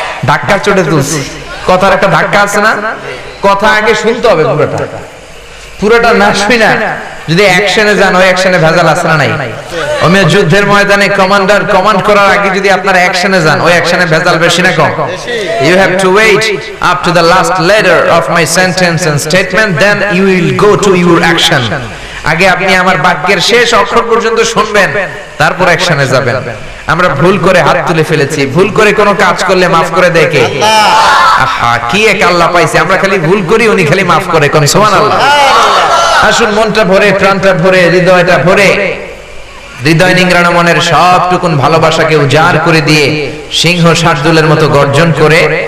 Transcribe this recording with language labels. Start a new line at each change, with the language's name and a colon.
Bangla: ধাক্কা চোটে তুলছে, কথার একটা ধাক্কা আছে না? কথা আগে শুনতে হবে, পুরোটা না শুই না যদি অ্যাকশনে যান, ওই অ্যাকশনে ভেজাল আছে না নাই? আমি যুদ্ধের ময়দানে কমান্ডার কমান্ড করার আগে যদি আপনারা অ্যাকশনে যান, ওই অ্যাকশনে ভেজাল বেশি না কম?
English: You have to wait up to the last letter of my sentence and statement, then you will go to your action.
Bangla: আগে আপনি আমার বাক্যের শেষ অক্ষর পর্যন্ত শুনবেন, তারপর অ্যাকশনে যাবেন। আমরা ভুল করে হাত তুলে ফেলেছি, ভুল করে কোনো কাজ করলে মাফ করে দেয় কে? আহা, কি এক আল্লাহ পাইছে! আমরা খালি ভুল করি, উনি খালি মাফ করে। কোন সুবহানাল্লাহ। আসুন মনটা ভরে, প্রাণটা ভরে, হৃদয়টা ভরে, হৃদয় নিংড়ানো মনের সবটুকুন ভালোবাসাকে উজাড় করে দিয়ে সিংহ শার্দুলের মতো গর্জন করে